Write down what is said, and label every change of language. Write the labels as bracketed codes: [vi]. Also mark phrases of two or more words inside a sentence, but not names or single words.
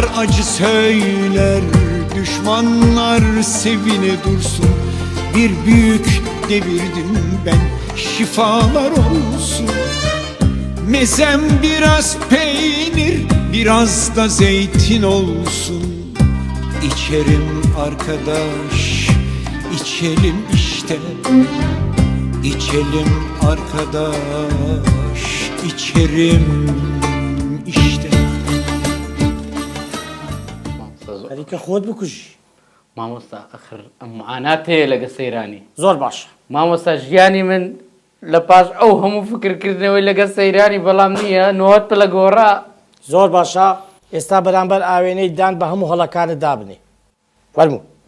[tr] acı söyler düşmanlar sevine dursun Bir büyük devirdim ben şifalar olsun Mezem biraz peynir biraz da zeytin olsun İçerim arkadaş içelim işte İçelim arkadaş içerim işte [ckb] خەریکە خۆت بکوژی مامۆستا ئەخر ئەم معانات هەیە لەگە سەیرانی زۆر باش مامۆستا ژیانی من لە پاش ئەو هەموو فکرکردنەوەی لەگە سەیرانی بەڵام نییە نۆت پە لە گۆڕا زۆر باشە ئێستا بەرامبەر ئاوێنەی دان بە هەموو هەڵەکانت دابنێ فەرموو